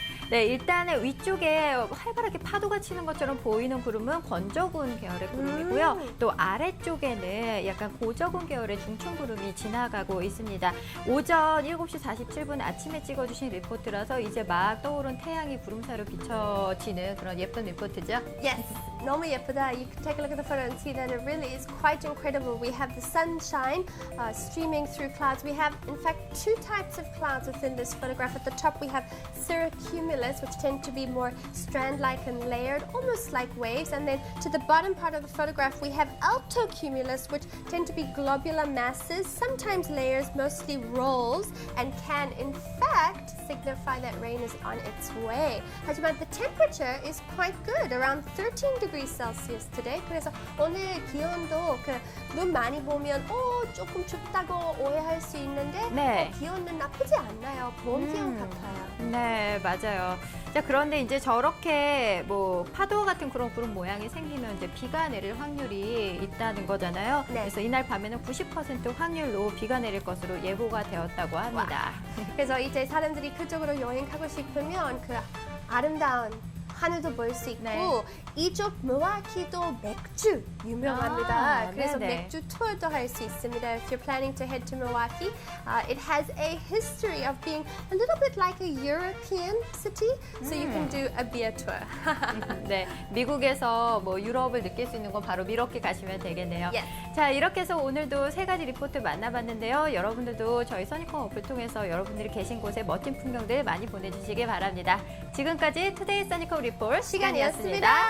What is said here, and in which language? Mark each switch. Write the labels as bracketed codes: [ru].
[ko] 네, 일단은 위쪽에 활발하게 파도가 치는 것처럼 보이는 구름은 건조군 계열의 구름이고요. 또 아래쪽에는 약간 고저군 계열의 중층 구름이 지나가고 있습니다. 오전 7시 47분 아침에 찍어주신 리포트라서 이제 막 떠오른 태양이 구름 사이로 비춰지는 그런 예쁜 리포트죠. [en] Yes, [ko] 너무 예쁘다. [en] You can take a look at the photo and see that it really is quite incredible. We have the sunshine streaming through clouds. We have, in fact, two types of clouds within this photograph. At the top, we have cirrocumulus, which tend to be more strand-like and layered, almost like waves. And then to the bottom part of the photograph, we have altocumulus, which tend to be globular masses, sometimes layers, mostly rolls, and can, in fact, signify that rain is on its way. [ko] 하지만 [en] the temperature is quite good, around 13 degrees Celsius today. [ko] 그래서 오늘 기온도 눈 많이 보면 조금 춥다고 오해할 수 있는데 네. 기온은 나쁘지 않나요? 봄 기온 같아요. 네, 맞아요. 자, 그런데 이제 저렇게 뭐 파도 같은 그런 구름 모양이 생기면 이제 비가 내릴 확률이 있다는 거잖아요. 네. 그래서 이날 밤에는 90% 확률로 비가 내릴 것으로 예보가 되었다고 합니다. 그래서 이제 사람들이 그쪽으로 여행 가고 싶으면 그 아름다운 하늘도 볼 수 있고 네. 이쪽 밀워키도 맥주 유명합니다. 아, 그래서 네네. 맥주 투어도 할 수 있습니다. [en] If you're planning to head to Milwaukee, it has a history of being a little bit like a European city, so you can do a beer tour. [ko] 네, 미국에서 뭐 유럽을 느낄 수 있는 건 바로 밀워키 가시면 되겠네요. [en] Yes. [ko] 자, 이렇게 해서 오늘도 세 가지 리포트 만나봤는데요. 여러분들도 저희 써니컴 어플 통해서 여러분들이 계신 곳의 멋진 풍경들 많이 보내주시기 바랍니다. 지금까지 투데이 써니컴 리포트 시간이었습니다.